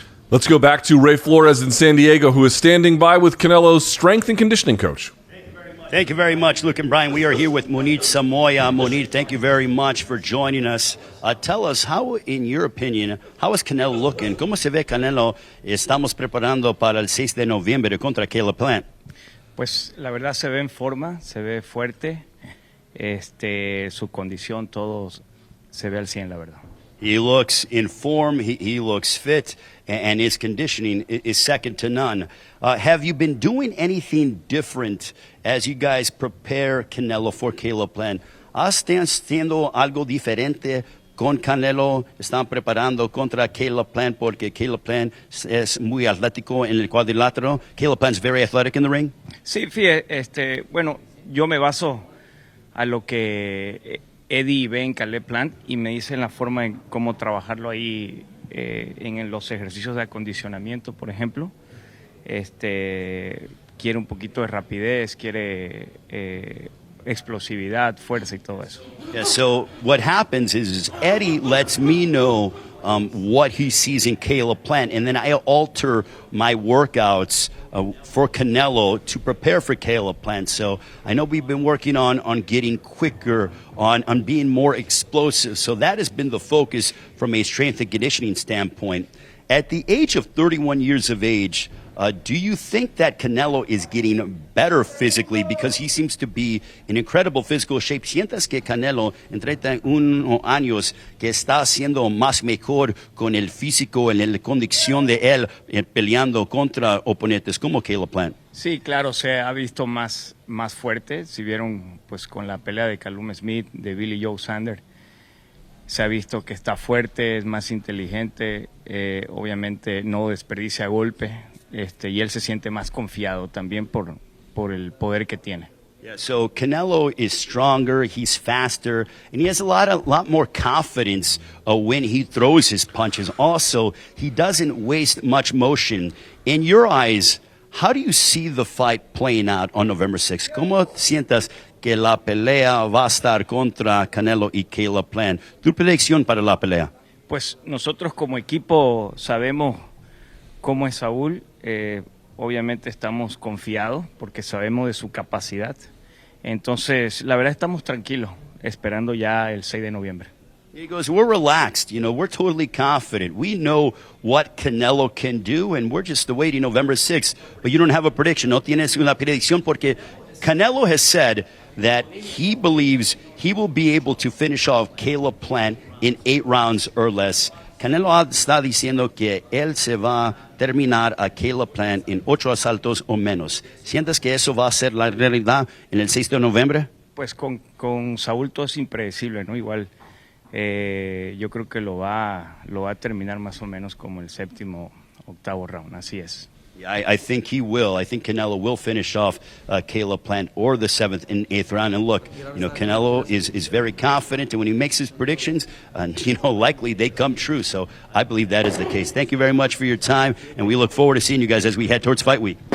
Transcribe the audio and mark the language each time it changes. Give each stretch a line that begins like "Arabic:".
English: Let's go back to Ray Flores in San Diego, who is standing by with Canelo's strength and conditioning coach. Thank you very much. Thank you very much, Luke and Brian. We are here with Munir Samoya. Munir, thank you very much for joining us. Tell us, how, in your opinion, how is Canelo looking?
Spanish: ¿Cómo se ve Canelo? Estamos preparando para el 6 de noviembre contra Caleb Plant. Pues la verdad se ve en forma, se ve fuerte. Su condición, todo se ve al 100, la verdad.
English: He looks in form, he looks fit, and his conditioning is second to none. Have you been doing anything different as you guys prepare Canelo for Caleb Plant?
Spanish: ¿Están haciendo algo diferente con Canelo? ¿Están preparando contra Caleb Plant porque Caleb Plant es muy atlético en el cuadrilátero?
English: Caleb Plant's very athletic in the ring?
Spanish: Sí, fíjate, bueno, yo me baso a lo que Eddie ve en Caleb Plant y me dice la forma en cómo trabajarlo ahí en los ejercicios de acondicionamiento, por ejemplo. Quiere un poquito de rapidez, quiere explosividad, fuerza y todo eso.
English: Yeah, so what happens is Eddie lets me know what he sees in Caleb Plant, and then I alter my workouts for Canelo to prepare for Caleb Plant. So I know we've been working on getting quicker, on being more explosive. So that has been the focus from a strength and conditioning standpoint. At the age of 31 years of age, do you think that Canelo is getting better physically because he seems to be in incredible physical shape?
Spanish: ¿Sientas que Canelo en 31 años que está haciendo más mejor con el físico, en la condición de él peleando contra oponentes como Caleb Plant? Sí, claro, se ha visto más fuerte. Si vieron pues con la pelea de Callum Smith, de Billy Joe Saunders, se ha visto que está fuerte, es más inteligente, obviamente no desperdicia golpe. Y él se siente más confiado también por el poder que tiene.
English: Yeah, so Canelo is stronger, he's faster, and he has a lot more confidence when he throws his punches. Also, he doesn't waste much motion. In your eyes, how do you see the fight playing out on November 6th?
Spanish: ¿Cómo sientas que la pelea va a estar contra Canelo y Caleb Plant? ¿Tu predicción para la pelea? Pues nosotros como equipo sabemos cómo es Saúl. Obviamente estamos confiados porque sabemos de su capacidad. Entonces, la verdad estamos tranquilos, esperando ya el 6 de noviembre.
English: He goes, we're relaxed, we're totally confident. We know what Canelo can do, and we're just awaiting November 6th. But you don't have a prediction,
Spanish: no tienes una predicción, porque
English: Canelo has said that he believes he will be able to finish off Caleb Plant in 8 rounds or less.
Spanish: Canelo está diciendo que él se va a terminar a Caleb Plant en 8 asaltos o menos. ¿Sientes que eso va a ser la realidad en el 6 de noviembre? Pues con Saúl todo es impredecible, ¿no? Igual yo creo que lo va a terminar más o menos como el 7º, 8º round, así es.
English: Yeah, I think he will. I think Canelo will finish off Caleb Plant or the 7th and 8th round. And look, Canelo is very confident, and when he makes his predictions, likely they come true. So I believe that is the case. Thank you very much for your time, and we look forward to seeing you guys as we head towards fight week.